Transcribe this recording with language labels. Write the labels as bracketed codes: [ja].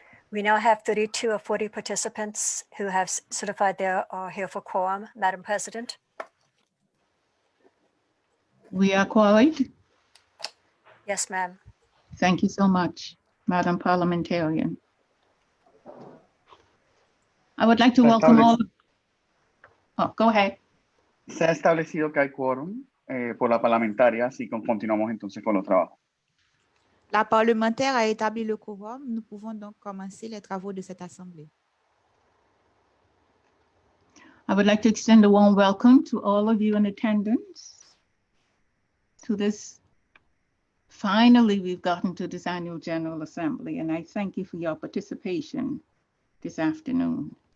[en] We now have 32 or 40 participants who have certified they are here for quorum, Madam President. We are qualified. Yes, ma'am. Thank you so much, Madam Parliamentarian. I would like to welcome all. Oh, go ahead. [es] Se ha establecido que hay quórum por la parlamentaria, así que continuamos entonces con los trabajos. [fr] La parlementaire a établi le quorum. Nous pouvons donc commencer les travaux de cette assemblée. [en] I would like to extend a warm welcome to all of you in attendance to this. Finally, we've gotten to this annual General Assembly, and I thank you for your participation this afternoon.